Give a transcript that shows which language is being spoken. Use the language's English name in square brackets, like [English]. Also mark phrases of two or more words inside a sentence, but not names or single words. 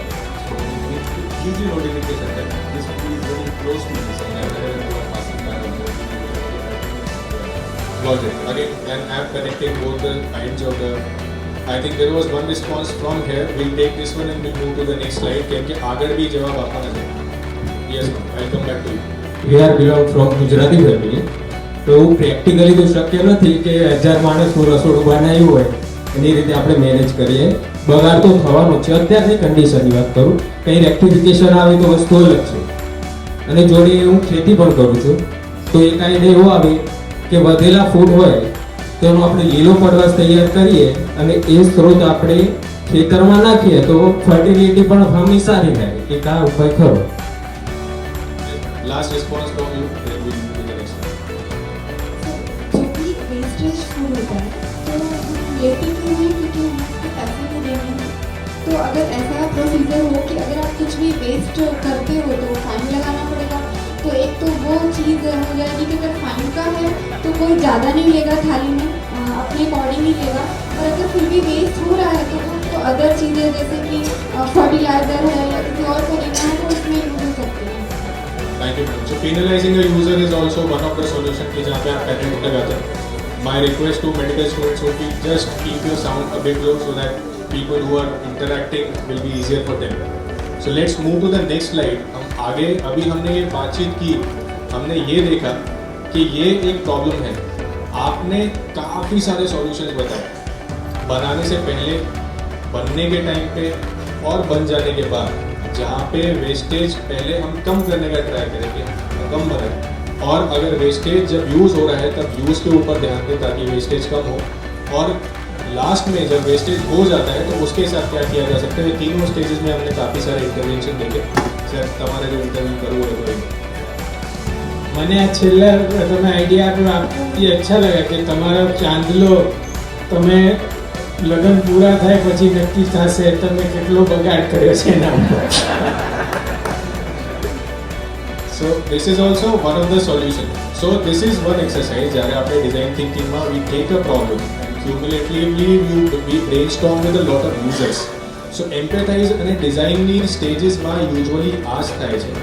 [English] So it gives you notification that this food is very close to this and wherever you are passing by. Got it. Again, an app connecting both the ends of the. I think there was one response from here. We'll take this one and we'll move to the next slide. [Gujarati] કેમ કે આગળ બી જવાબ આપવાના છે. [English] Yes, I'll come back to you. We are belong from ગુજરાતી family. [Gujarati] તો એવું પ્રેક્ટિકલી તો શક્ય નથી કે 1000 માણસનું રસોડું બનાવ્યું હોય એની રીતે આપણે મેનેજ કરીએ. બગાડ તો થવાનો છે. અત્યારની કન્ડિશનની વાત કરું, કંઈ રેક્ટિફિકેશન આવે તો વસ્તુ અલગ છે. અને જોડે હું ખેતી પણ કરું છું. તો એક આઈડિયા એવો આવે કે વધેલા ફૂડ હોય તેનો આપણે લીલો પડવાશ તૈયાર કરીએ અને એ સ્ત્રોત આપણે ખેતરમાં નાખીએ તો ફર્ટિલિટી પણ ફાર્મની સારી થાય. એક આ ઉપાય ખરો. [English] Last response from you, then we'll do the next one. [Hindi] जो भी [English] wastage food [Hindi] होता है तो हम लेते क्यों हैं क्योंकि हम उसके पैसे नहीं देने हैं. तो अगर ऐसा प्रोसीजर हो कि अगर आप कुछ भी वेस्ट करते हो तो फाइन लगाना पड़ेगा. तो एक तो वो चीज़ हो जाएगी कि अगर फाइन का है तो कोई ज़्यादा नहीं लेगा थाली में, अपने अकॉर्डिंग ही लेगा. और अगर फिर भी वेस्ट हो रहा है तो वो अदर चीज़ें जैसे कि फर्टिलाइज़र है या किसी और तरीका है तो उसमें यूज हो सकते हैं. [English] Thank you, madam. So penalizing a user is also one of the solution [Hindi] कि जहाँ पे आप पेनल्टी लगाते हैं. [English] My request to medical students would be just keep your sound a bit low so that people who are interacting will be easier for them. So let's move to the next slide. [Hindi] हम आगे अभी हमने ये बातचीत की, हमने ये देखा कि ये एक प्रॉब्लम है. आपने काफ़ी सारे सॉल्यूशंस बताए बनाने से पहले, बनने के टाइम पे और बन जाने के बाद. जहाँ पे वेस्टेज पहले हम कम करने का ट्राई करेंगे, कम बनाए, और अगर वेस्टेज जब यूज़ हो रहा है तब यूज़ के ऊपर ध्यान दें ताकि वेस्टेज कम हो. और लास्ट में जब वेस्टेज हो जाता है तो उसके साथ क्या किया जा सकता है. तीनों स्टेजेस में हमने काफ़ी सारे इंटरवेंशन देखे. [Gujarati] सर તમારે જો ઇન્ટરવ્યુ કરવું હોય તો મને આ છેલ્લા તમે આઈડિયા આપ્યો એ [Hindi] अच्छा लगा [Gujarati] કે તમારો ચાંદલો તમે લગ્ન પૂરા થાય પછી નક્કી થશે તમે કેટલો બગાડ કર્યો છે એના ઉપર. [English] So this is also one of the solutions. So this is one exercise [Gujarati] જ્યારે આપણે [English] design thinking માં we take a problem and cumulatively we brainstorm with a lot of users. So empathize અને design ની stages માં usually ask [Gujarati] થાય છે.